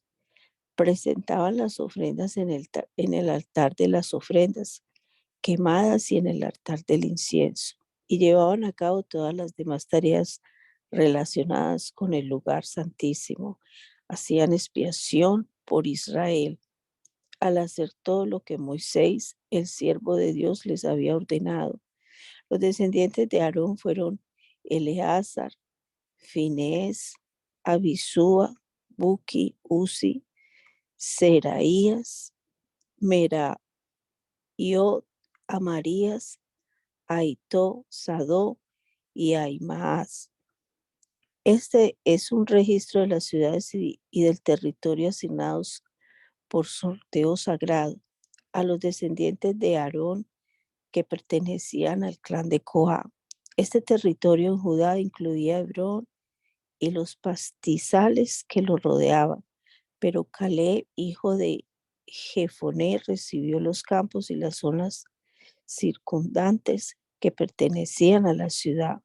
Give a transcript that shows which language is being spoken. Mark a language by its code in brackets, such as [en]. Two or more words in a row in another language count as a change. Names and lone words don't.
[es] Presentaban las ofrendas en el altar de las ofrendas quemadas y en el altar del incienso, y llevaban a cabo todas las demás tareas relacionadas con el lugar santísimo. Hacían expiación por Israel al hacer todo lo que Moisés, el siervo de Dios, les había ordenado. Los descendientes de Aarón fueron Eleazar, Finés, Abisúa, Buki, Uzi, Seraías, Meraiot, Amarías, Ahitó, Sadó y Ahimaaz. Este es un registro de las ciudades y del territorio asignados por sorteo sagrado a los descendientes de Aarón que pertenecían al clan de Coa. Este territorio en Judá incluía Hebrón y los pastizales que lo rodeaban, pero Caleb, hijo de Jefoné, recibió los campos y las zonas circundantes que pertenecían a la ciudad.